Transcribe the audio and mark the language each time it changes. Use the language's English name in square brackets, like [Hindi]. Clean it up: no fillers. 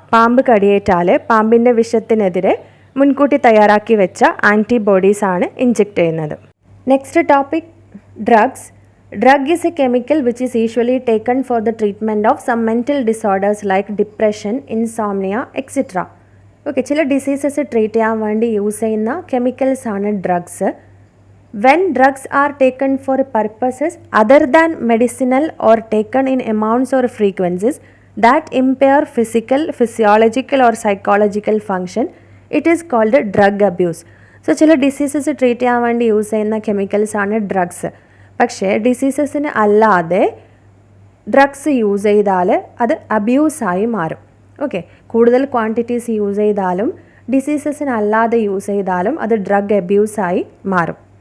[Malayalam] പാമ്പ് കടിയേറ്റാൽ പാമ്പിൻ്റെ വിഷത്തിനെതിരെ മുൻകൂട്ടി തയ്യാറാക്കി വെച്ച ആൻറ്റിബോഡീസ് ആണ് ഇഞ്ചെക്ട് ചെയ്യുന്നത്. [English] Next topic drugs. Drug is a chemical which is usually taken for the treatment of some mental disorders like depression, insomnia etcetera. [Malayalam] Okay, ചില diseases treat ചെയ്യാൻ വേണ്ടി യൂസ് ചെയ്യുന്ന കെമിക്കൽസ് ആണ് drugs. [English] When drugs are taken for purposes other than medicinal or taken in amounts or frequencies that impair physical, physiological or psychological function, it is called drug abuse. [Malayalam] So ചില diseases treat ചെയ്യാൻ വേണ്ടി use ചെയ്യുന്ന chemicals ആണ് drugs. പക്ഷേ ഡിസീസസിന് അല്ലാതെ drugs use ചെയ്താൽ അത് അബ്യൂസായി മാറും. ഓക്കെ, കൂടുതൽ ക്വാണ്ടിറ്റീസ് യൂസ് ചെയ്താലും ഡിസീസസിന് അല്ലാതെ യൂസ് ചെയ്താലും അത് ഡ്രഗ് അബ്യൂസായി മാറും.